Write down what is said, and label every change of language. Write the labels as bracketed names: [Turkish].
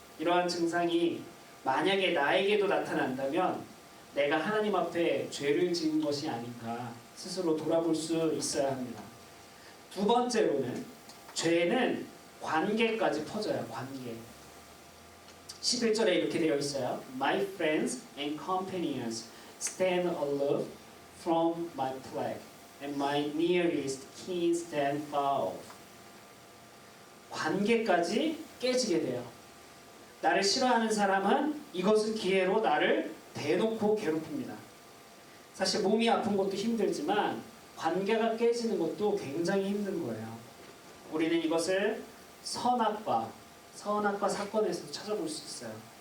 [Korean] 이러한 증상이 만약에 나에게도 나타난다면 내가 하나님 앞에 죄를 지은 것이 아닌가 스스로 돌아볼 수 있어야 합니다. 두 번째로는 죄는 관계까지 퍼져요. 관계. 11절에 이렇게 되어 있어요. [English] My friends and companions stand aloof from my plague, and my nearest kin stand far off. [Korean] 관계까지 깨지게 돼요. 나를 싫어하는 사람은 이것을 기회로 나를 대놓고 괴롭힙니다. 사실 몸이 아픈 것도 힘들지만 관계가 깨지는 것도 굉장히 힘든 거예요. 우리는 이것을 선악과 사건에서 찾아볼 수 있어요.